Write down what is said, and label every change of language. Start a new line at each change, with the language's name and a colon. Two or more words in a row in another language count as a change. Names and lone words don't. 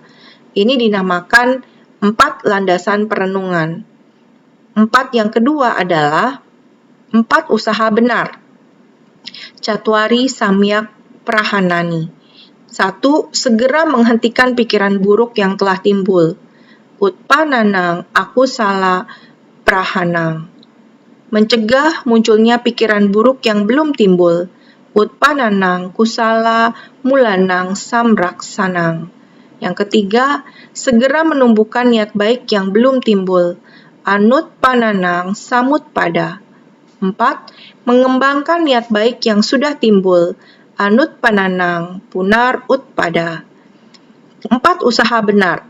Indonesian: Ini dinamakan 4 landasan perenungan. 4 yang kedua adalah 4 usaha benar.
Sanskrit: Catuari Samyak Prahanani.
Indonesian: 1. Segera menghentikan pikiran buruk yang telah timbul.
Sanskrit: Utpananang akusala prahanang.
Indonesian: Mencegah munculnya pikiran buruk yang belum timbul.
Sanskrit: Utpananang kusala mulanang samraksanang.
Indonesian: Yang ketiga, segera menumbuhkan niat baik yang belum timbul.
Sanskrit: Anutpananang samutpada.
Indonesian: 4. Mengembangkan niat baik yang sudah timbul.
Sanskrit: Anutpananang punar utpada.
Indonesian: 4 usaha benar.